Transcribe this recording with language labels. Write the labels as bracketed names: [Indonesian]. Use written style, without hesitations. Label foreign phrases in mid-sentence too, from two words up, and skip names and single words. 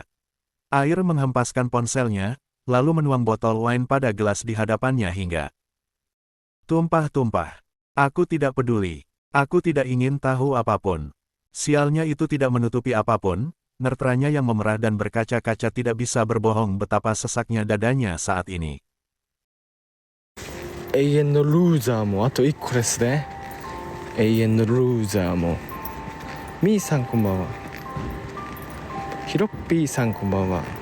[Indonesian] Air menghempaskan ponselnya, lalu menuang botol wine pada gelas di hadapannya hingga tumpah-tumpah. Aku tidak peduli. Aku tidak ingin tahu apapun. Sialnya itu tidak menutupi apapun, netranya yang memerah dan berkaca-kaca tidak bisa berbohong betapa sesaknya dadanya saat ini. [Japanese] 永遠のルーザーもあと1個ですね。永遠のルーザーも。みーさんこんばんは。ヒロッピーさんこんばんは。